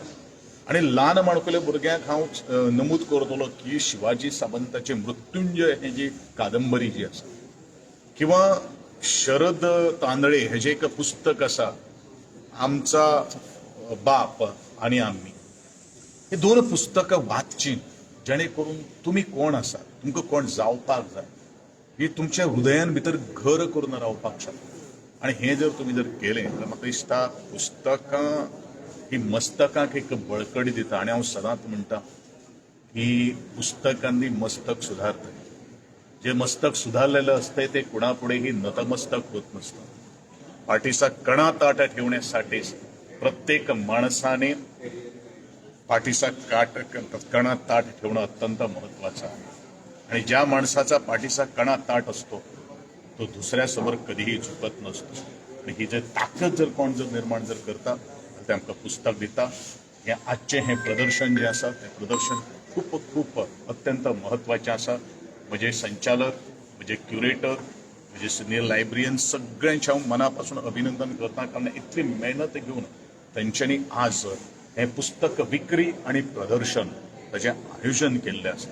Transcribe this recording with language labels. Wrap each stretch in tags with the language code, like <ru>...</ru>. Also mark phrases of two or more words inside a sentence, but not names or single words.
<kok>आनी ल्हान माणकुल्या भुरग्यांक हांव नमूद करतलो की शिवाजी सावंताचे मृत्युंजय हें जी कादंबरी जी आसा किंवा शरद तांदळे हेजें एक पुस्तक आसा आमचा बाप आनी आम्ही, हे 2 पुस्तकां वाचची जेणे करून तुमी कोण आसा, तुमकां कोण जावपाक जाय ही तुमच्या हृदयान भितर घर करून रावपाक शकता. आनी हें जर तुमी जर केलें जाल्यार म्हाका दिसता पुस्तकां ही मस्तकाक एक बळकटी दिता. आनी हांव सदांच म्हणटा की पुस्तकांनी मस्तक सुधारता.</kok> <mr>जे मस्तक सुधारलेलं असते ते कुणापुढेही नतमस्तक होत नसतं. पाठीचा कणा ताट ठेवण्यासाठी प्रत्येक माणसाने पाठीचा कणा ताट ठेवणं अत्यंत महत्वाचं आहे. आणि ज्या माणसाचा पाठीचा कणा ताट असतो तो दुसऱ्यासमोर कधीही झुकत नसतो.</mr> <kok>आणि ही जर ताकद जर कोण जर निर्माण जर करता तर ते आमकां पुस्तक दिता. हे आजचे हे प्रदर्शन जे आसा ते प्रदर्शन खूप खूप अत्यंत महत्वाचें आसा. म्हजे संचालक, म्हजे क्युरेटर, म्हजे</kok> <en>senior librarian</en> <kok>सगळ्यांचे हांव मनापासून अभिनंदन करता, कारण इतली मेहनत घेवन तेंच्यांनी आज हे पुस्तक विक्री आणि प्रदर्शन ताचें आयोजन केल्लें आसा.</kok>